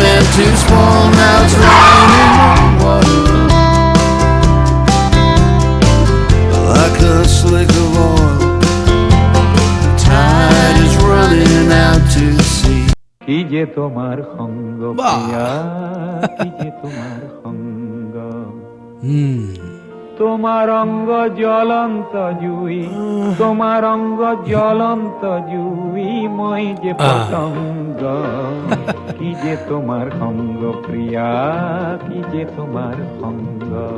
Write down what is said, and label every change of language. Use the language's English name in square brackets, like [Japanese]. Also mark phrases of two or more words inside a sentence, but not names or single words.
[English] too small, now it's raining on water. Like a slick of oil, the tide is running out to sea. [Assamese] কি যে তোমার সঙ্গ বাহ। প্রিয়া, কি যে তোমার সঙ্গ, তোমার অঙ্গ জ্বলন্ত জুই, তোমার অঙ্গ জ্বলন্ত জুই, মই যে পতঙ্গ, কি যে তোমার সঙ্গ প্রিয়া, কি যে তোমার সঙ্গ।